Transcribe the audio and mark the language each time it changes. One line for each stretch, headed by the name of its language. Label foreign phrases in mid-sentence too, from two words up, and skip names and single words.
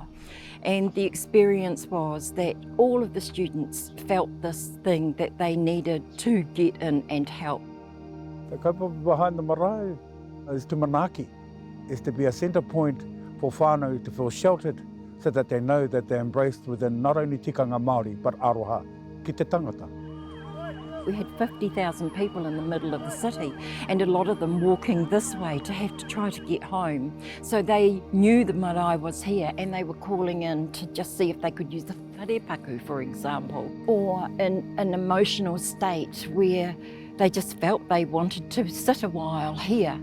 English: And the experience was that all of the students felt this thing that they needed to get in and help. The kaupapa behind the marae is to manaki, is to be a centre point for whānau to feel sheltered so that they know that they're embraced within not only
Māori: tikanga Māori
English: but
Māori: aroha, ki te tangata.
English: We had 50,000 people in the middle of the city and a lot of them walking this way to have to try to get home. So they knew the marae was here and they were calling in to just see if they could use the wharepaku, for example, or in an emotional state where they just felt they wanted to sit a while here.